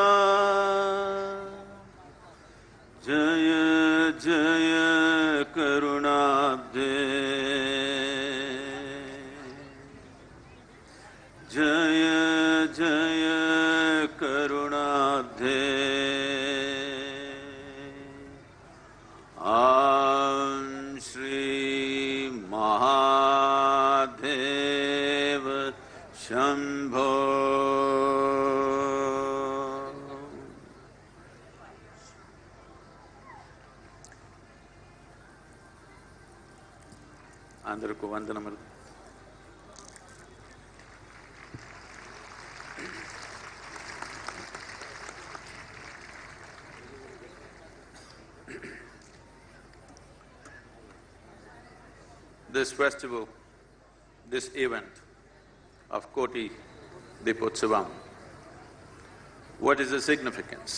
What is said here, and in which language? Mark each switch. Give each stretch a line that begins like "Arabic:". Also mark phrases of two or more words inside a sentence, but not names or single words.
Sanskrit: जय जय करुणाब्धे जय जय करुणाब्धे महादेव शंभो।
Telugu: అందరికీ వందనములు.
English: This festival, this event of Koti Deepotsavam, what is the significance?